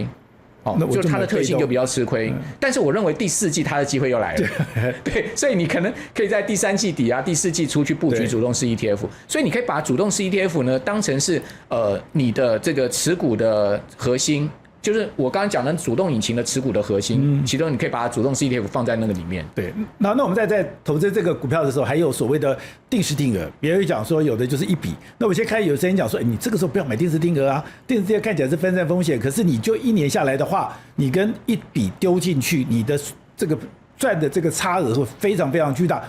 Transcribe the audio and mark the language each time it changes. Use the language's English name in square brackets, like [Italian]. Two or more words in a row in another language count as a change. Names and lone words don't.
[Chinese] 就它的特性就比較吃虧，但是我認為第四季它的機會又來了，對，所以你可能可以在第三季底啊、第四季初去布局主動式 ETF， 所以你可以把主動式 ETF 呢當成是你的這個持股的核心。就是我剛剛講的主動引擎的持股的核心，其中你可以把它主動式 ETF 放在那個裡面。对，那我们在投資這個股票的時候，還有所謂的定時定額。別人講說有的就是一筆，那我先開有聲音講說，你這個時候不要買定時定額啊，定時定額看起來是分散風險，可是你就1年下來的話，你跟一筆丟進去，你的這個賺的這個差額會非常非常巨大。